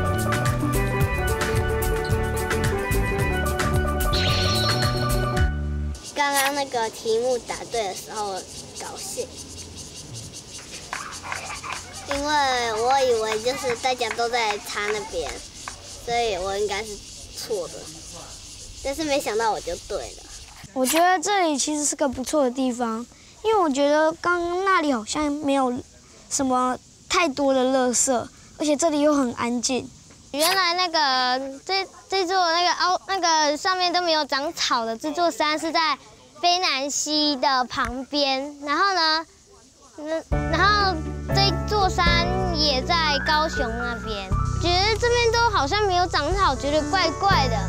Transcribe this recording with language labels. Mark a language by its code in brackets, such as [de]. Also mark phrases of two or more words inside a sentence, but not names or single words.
[zh] 剛剛那個題目答對的時候，高興。因為我以為就是大家都在插那邊，所以我應該是錯的，但是沒想到我就對了。我覺得這裡其實是個不錯的地方，因為我覺得剛剛那裡好像沒有什麼太多的垃圾，而且這裡又很安靜。原來那個這座那個上面都沒有長草的這座山是在卑南溪的旁邊，然後呢，這座山也在高雄那邊，覺得這邊都好像沒有長草，覺得怪怪的。